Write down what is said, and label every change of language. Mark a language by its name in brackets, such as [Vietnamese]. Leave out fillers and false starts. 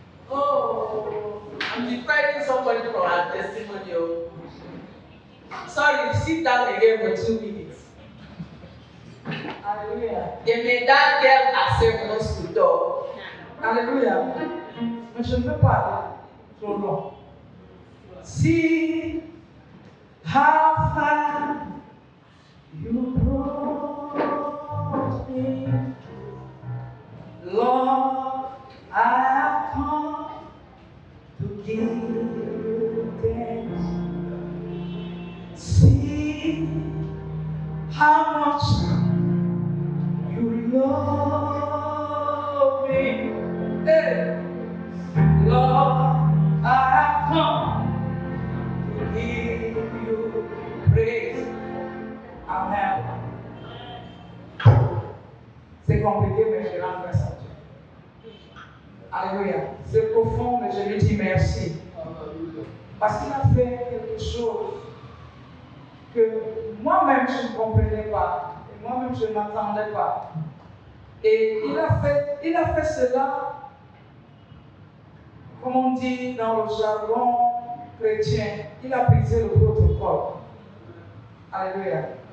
[English] Oh, I'm depriving somebody from our testimony. Sorry, sit down again for 2 minutes. [French] Alléluia. [English] They made that girl herself wants to talk. [French] Alléluia. Mais je ne veux pas aller trop loin. [English] See how far you brought me. Lord, I have come to give you thanks. See how much you love me. Hey. Lord, I have come to give you praise. Amen. [French] C'est compliqué, mais je rends grâce à Dieu. Alléluia. C'est profond, mais je lui dis merci. Parce qu'il a fait quelque chose que moi-même je ne comprenais pas. Et moi-même je ne m'attendais pas. Et il a fait cela, comme on dit dans le jargon chrétien, il a brisé le protocole. Alléluia.